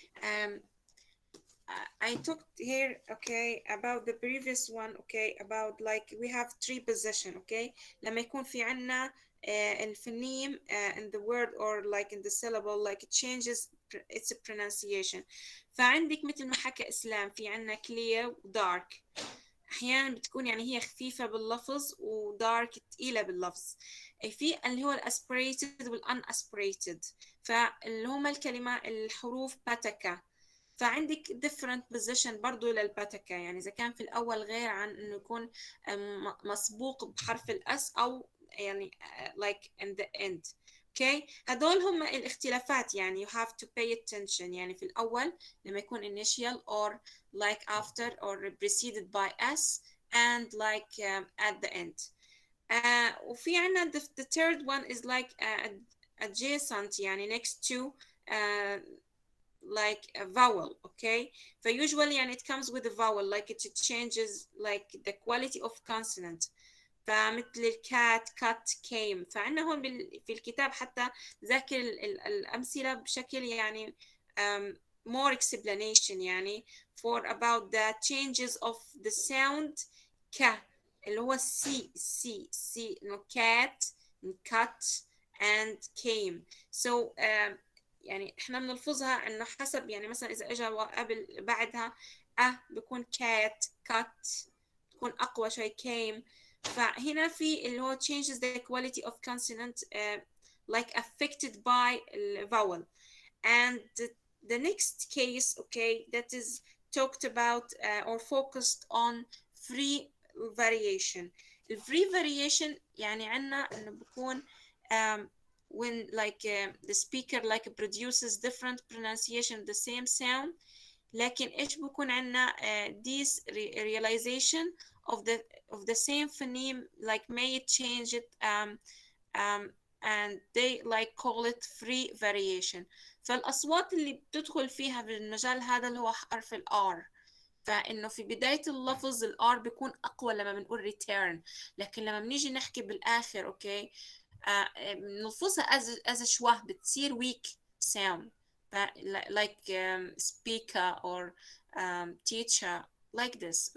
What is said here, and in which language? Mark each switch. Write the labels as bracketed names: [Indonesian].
[English] Um, I talked here, okay, about the previous one, okay, about like we have three position, okay. [Arabic] لما يكون في عنا الفنيم [English] in the word or like in the syllable, like it changes its pronunciation. [Arabic] فعندك مثل ما حكى إسلام في عنا clear و dark. احيانا بتكون يعني هي خفيفه باللفظ ودارك تقيله باللفظ. في اللي هو الاسبريتد والان اسبريتد، فاللي هما الكلمه الحروف باتكا. فعندك [English] different position [Arabic] برضو للباتكا، يعني إذا كان في الأول غير عن إنه يكون مسبوق بحرف الأس أو يعني [English] like in the end. Okay. [Arabic] هدول هم الاختلافات، يعني [English] you have to pay attention. [Arabic] يعني في الأول لما يكون [English] initial or like after or preceded by S and like at the end. [Arabic] وفي عنا [English] the third one is like adjacent يعني next to like a vowel, okay. فusually يعني it comes with a vowel, like it changes like the quality of consonant. [Arabic] فمثل الكات cut came. فعندنا هون في الكتاب حتى ذاكر الأمثلة بشكل يعني [English] more explanation [Arabic] يعني for about the changes of the sound ك اللي هو C إنه [English] cat cut and came. [Arabic] So يعني احنا بنلفظها انه حسب، يعني مثلا اذا اجى قبل بعدها بيكون cat cut بتكون اقوى شوي came. فهنا في اللي هو [English] changes the quality of consonant like affected by vowel. And the next case, okay, that is talked about or focused on free variation. free variation يعني عنا انه بكون when like the speaker like produces different pronunciation the same sound، [Arabic] لكن ايش بكون عنا [English] this realization of the same phoneme like may change it and they like call it free variation. [Arabic] فالأصوات اللي بتدخل فيها بالمجال هذا اللي هو حرف الR، فإنه في بداية اللفظ الR بيكون أقوى لما بنقول return، لكن لما بنيجي نحكي بالآخر أوكي بنلفظها as شوه بتصير [English] weak sound like speaker or teacher like this.